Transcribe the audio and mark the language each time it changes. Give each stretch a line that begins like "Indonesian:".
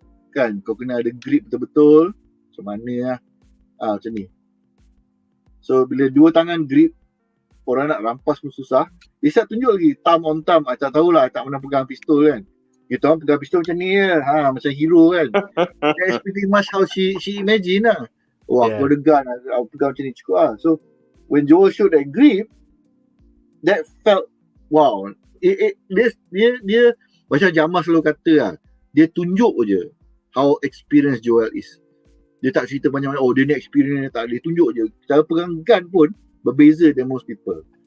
Malay: Kan, kau kena ada grip betul-betul. Macam mana lah. Macam ni. So bila dua tangan grip, orang nak rampas pun susah. Dia tunjuk lagi
English: thumb on thumb.
Malay: Tak tahulah, tak pernah pegang pistol kan. Kita orang pegang pistol macam ni je. Macam hero kan.
English: That's pretty much how she imagine lah.
Malay: Aku ada gun, aku pegang macam ni cukup lah.
English: So when Joel showed that grip, that felt wow.
Malay: Dia macam Jamal selalu kata lah, dia tunjuk je
English: how experienced Joel is.
Malay: Dia tak cerita banyak, dia ni experience, tak. Dia tunjuk je. Cara pegang gun pun berbeza
English: than most people.